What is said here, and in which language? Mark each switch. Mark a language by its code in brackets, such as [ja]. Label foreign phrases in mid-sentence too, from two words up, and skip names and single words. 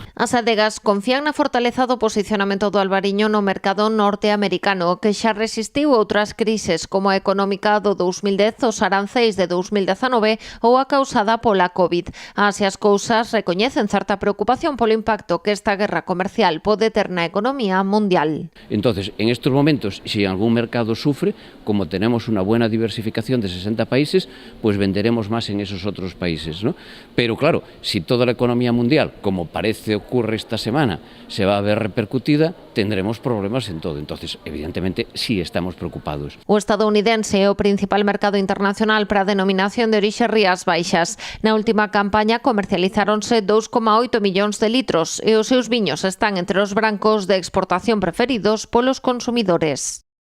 [gl] As adegas confían na fortaleza do posicionamento do Albariño no mercado norteamericano, que xa resistiu outras crises como a económica do 2010, os aranceis de 2019 ou a causada pola COVID. Así as cousas recoñecen certa preocupación polo impacto que esta guerra comercial pode ter na economía mundial. [es] Entonces, en estos momentos, si algún mercado sufre, como tenemos una buena diversificación de 60 países, pues venderemos más en esos otros países, ¿no? ¿no? Pero claro, si toda la economía mundial, como parece ocurre esta semana, se va a ver repercutida, tendremos problemas en todo. Entonces, evidentemente, sí estamos preocupados. [gl] O estadounidense é o principal mercado internacional para a denominación de orixe Rías Baixas. Na última campaña comercializáronse 2,8 millóns de litros e os seus viños están entre os brancos de exportación preferidos polos consumidores.